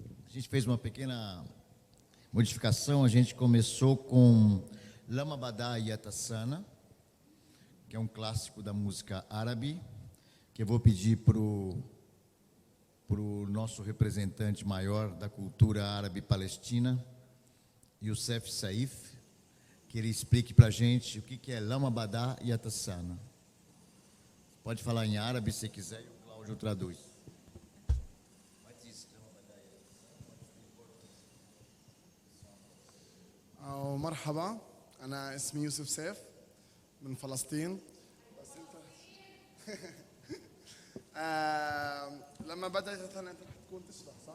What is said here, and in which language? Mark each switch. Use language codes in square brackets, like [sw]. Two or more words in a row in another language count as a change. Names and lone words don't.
[pt] gente fez uma pequena modificação. A gente começou com Lama Badá Yatasana, que é um clássico da música árabe, que eu vou pedir para o nosso representante maior da cultura árabe palestina, Youssef Saif, que ele explique para a gente o que é Lama Badá Yatasana. Pode falar em árabe se quiser, e o Cláudio traduz. [ar] مرحبا، أنا اسمي يوسف سيف من فلسطين. بس أنت لما بدأت أنت رح تكون تشرح صح؟